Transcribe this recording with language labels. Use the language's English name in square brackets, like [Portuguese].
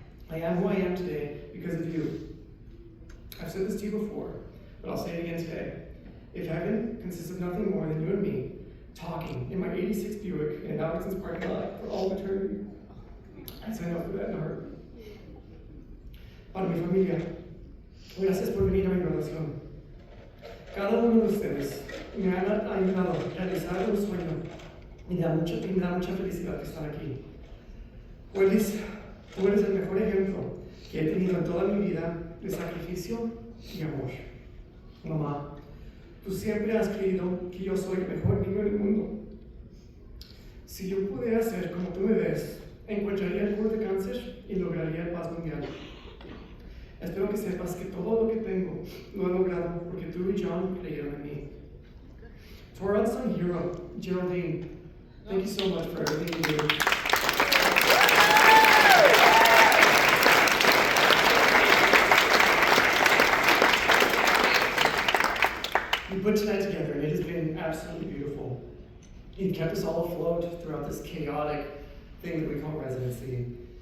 [English] I am who I am today because of you. I've said this to you before, but I'll say it again today. If heaven consists of nothing more than you and me talking in my 86 Buick in an Albertsons parking lot for all of eternity, I'd sign up for that in a heartbeat. [Spanish] Para mi familia, gracias por venir a mi graduación. Cada uno de ustedes me ha ayudado a realizar un sueño y me da mucha felicidad que están aquí. Tú eres el mejor ejemplo que he tenido en toda mi vida de sacrificio y amor. Mamá, tú siempre has creído que yo soy el mejor niño del mundo. Si yo pudiera ser como tú me ves, encontraría el cura de cáncer y lograría paz mundial. Espero que sepas que todo lo que tengo lo he logrado porque tú y John creyeron en mí. [English] To our unsung hero, Geraldine, thank you so much for everything you do. We put tonight together and it has been absolutely beautiful. You've kept us all afloat throughout this chaotic thing that we call residency.